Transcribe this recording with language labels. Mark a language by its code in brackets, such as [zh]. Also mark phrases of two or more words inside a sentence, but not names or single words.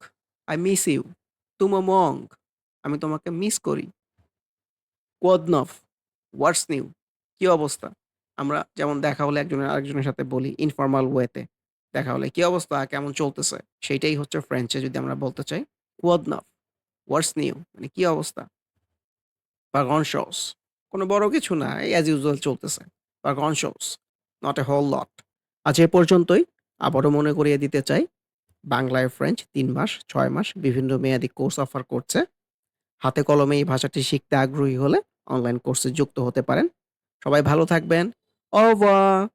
[en] I miss you। [fr] Tu me manques। [bn] আমি তোমাকে মিস করি। [fr] Quoi de neuf? [en] What's new? [bn] কি অবস্থা? আমরা যেমন দেখা হলে একজনের আরেকজনের সাথে বলি [en] informal way. [bn] দেখা হলে কি অবস্থা? কেমন চলতেছে? সেইটাই হচ্ছে ফ্রেঞ্চে যদি আমরা বলতে চাই। [fr] Quoi de neuf? [en] What's new? [bn] মানে কি অবস্থা? [fr] Pas grand-chose। [bn] কোনো বড় কিছু না। এই [en] as usual [bn] চলতেছে। [fr] Pas grand-chose। [en] Not a whole lot। [bn] আজ এ পর্যন্তই। আবারও মনে করিয়ে দিতে চাই, বাংলায় ফ্রেঞ্চ ৩ মাস, ৬ মাস বিভিন্ন মেয়াদি কোর্স অফার করছে। হাতে কলমে এই ভাষাটি শিখতে আগ্রহী হলে অনলাইন কোর্সে যুক্ত হতে পারেন। সবাই ভালো থাকবেন। [fr] Au revoir!